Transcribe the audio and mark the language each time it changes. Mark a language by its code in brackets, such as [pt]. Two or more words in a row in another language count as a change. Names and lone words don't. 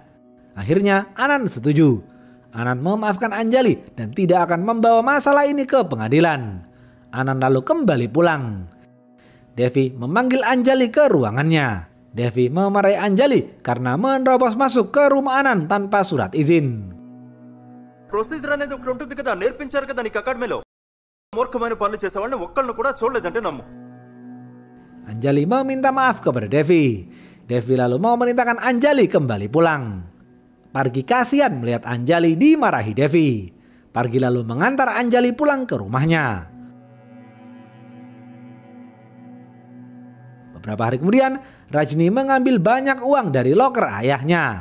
[id] Akhirnya Anan setuju. Anan memaafkan Anjali dan tidak akan membawa masalah ini ke pengadilan. Anan lalu kembali pulang. Devi memanggil Anjali ke ruangannya. Devi memarahi Anjali karena menerobos masuk ke rumah Anan tanpa surat izin. [te] ప్రొసీజర్ అనేది ఒకటి ఉంటుంది కదా, నేర్పించారు కదా నీకు అకాడమీలో. మూర్ఖమైన పనులు చేసేవాళ్ళని ఒక్కళ్ళని కూడా చూడలేదంటే నమ్ము. [id] Anjali meminta maaf kepada Devi. Devi lalu mau merintahkan Anjali kembali pulang. Pargi kasihan melihat Anjali dimarahi Devi. Pargi lalu mengantar Anjali pulang ke rumahnya. Beberapa hari kemudian, Rajni mengambil banyak uang dari loker ayahnya.